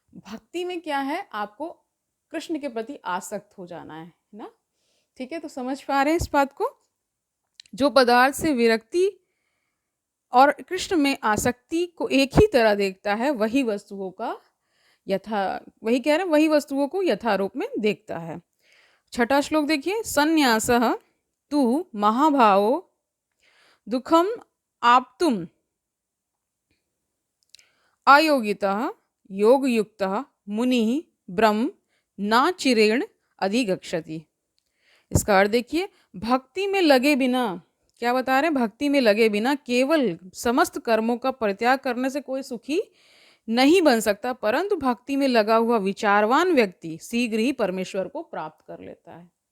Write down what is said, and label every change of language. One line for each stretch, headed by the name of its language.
Hindi: भक्ति में क्या है, आपको कृष्ण के प्रति आसक्त हो जाना है ना। ठीक है, तो समझ पा रहे हैं इस बात को। जो पदार्थ से विरक्ति और कृष्ण में आसक्ति को एक ही तरह देखता है, वही वस्तुओं को यथारूप में देखता है। छठा श्लोक देखिए।
Sanskrit: संन्यासः तु महाभावो दुखम आप्तुम अयोगितः योगयुक्तः मुनिः ब्रह्म न चिरेण अधिगच्छति।
Hindi: इसका अर्थ देखिए, भक्ति में लगे बिना, क्या बता रहे हैं, भक्ति में लगे बिना केवल समस्त कर्मों का परित्याग करने से कोई सुखी नहीं बन सकता, परंतु भक्ति में लगा हुआ विचारवान व्यक्ति शीघ्र ही परमेश्वर को प्राप्त कर लेता है।